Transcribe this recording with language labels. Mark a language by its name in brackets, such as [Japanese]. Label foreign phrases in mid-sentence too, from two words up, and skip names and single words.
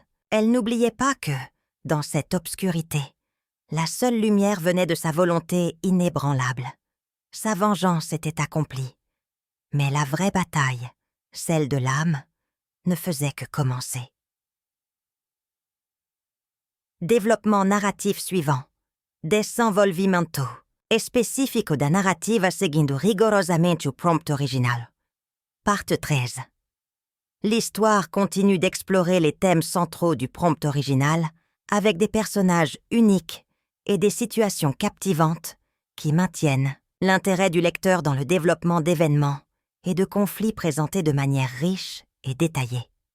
[French] Elle n'oubliait pas que, dans cette obscurité, la seule lumière venait de sa volonté inébranlable. Sa vengeance était accomplie. Mais la vraie bataille, celle de l'âme, ne faisait que commencer. Développement narratif suivant. [Portuguese] Desenvolvimento específico da narrativa seguindo rigorosamente o prompt original. Parte 13. [French] L'histoire continue d'explorer les thèmes centraux du prompt original avec des personnages uniques et des situations captivantes qui maintiennent l'intérêt du lecteur dans le développement d'événements et de conflits présentés de manière riche et détaillée.